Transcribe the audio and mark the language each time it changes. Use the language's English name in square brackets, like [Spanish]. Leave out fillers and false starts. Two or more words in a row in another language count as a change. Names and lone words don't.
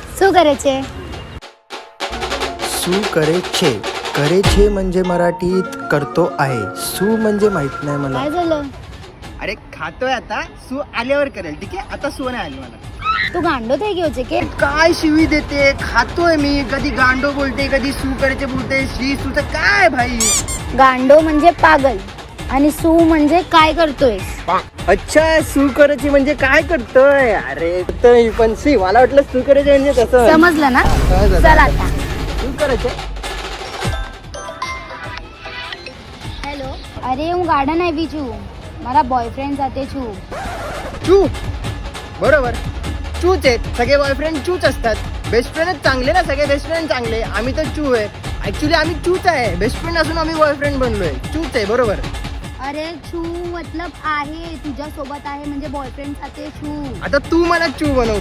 [Gujarati] શું કરે છે? શું કરે છે. [Marathi] करेछे म्हणजे मराठीत करतो आहे. सू म्हणजे माहित नाही मला. काय झालं? अरे खातोय आता, सू आल्यावर करेल. ठीक आहे, आता सू नाही आली मला. [Gujarati] તું ગાંડો થઈ ગયો છે કે? [Marathi] काय शिवी देते, खातोय मी. कधी गांडो बोलते, कधी सू करायचे बोलते. श्री सूचं काय भाई? गांडो म्हणजे पागल आणि सू म्हणजे काय करतोयस? अच्छा, सू करायची म्हणजे काय करतोय? अरे तर पण सी मला वाटलं सू करायचे म्हणजे तसं समजलं ना? चल आता. सू करायचे. [Gujarati] હેલો, અરે હું ગાર્ડન આવી છું, મારા બોયફ્રેન્ડ સાથે છું. [Marathi] चू बरोबर, चूच आहेत सगळे. बॉयफ्रेंड चूच असतात. बेस्ट फ्रेंडच चांगले ना, सगळे बेस्ट फ्रेंड चांगले. आम्ही तर चू आहे. ऍक्च्युली आम्ही चूच आहे. बेस्ट फ्रेंड असून आम्ही बॉयफ्रेंड बनलोय. चूच आहे बरोबर. अरे छू मतलब आहे, तुझ्या सोबत आहे म्हणजे बॉयफ्रेंड [Gujarati] સાથે છું. [Marathi] आता तू मला चू बनवते.